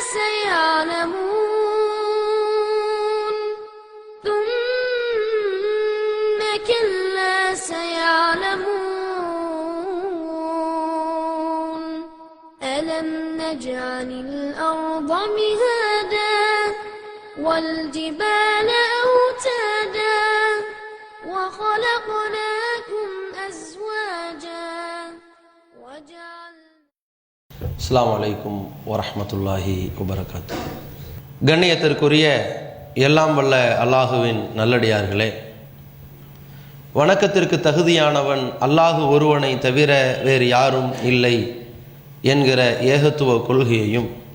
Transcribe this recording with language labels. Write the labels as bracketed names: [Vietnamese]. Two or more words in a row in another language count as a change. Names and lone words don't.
[Arabic] سيعلمون ثم كلا سيعلمون ألم نجعل الأرض مهادا والجبال أوتادا وخلقناكم أزواجا وجعلنا السلام عليكم ورحمة الله وبركاته. [Tamil] கண்ணியத்திற்குரிய எல்லாம் வல்ல அல்லாஹுவின் நல்லடியார்களே, வணக்கத்திற்கு தகுதியானவன் அல்லாஹு ஒருவனை தவிர வேறு யாரும் இல்லை என்கிற ஏகத்துவ கொள்கையையும்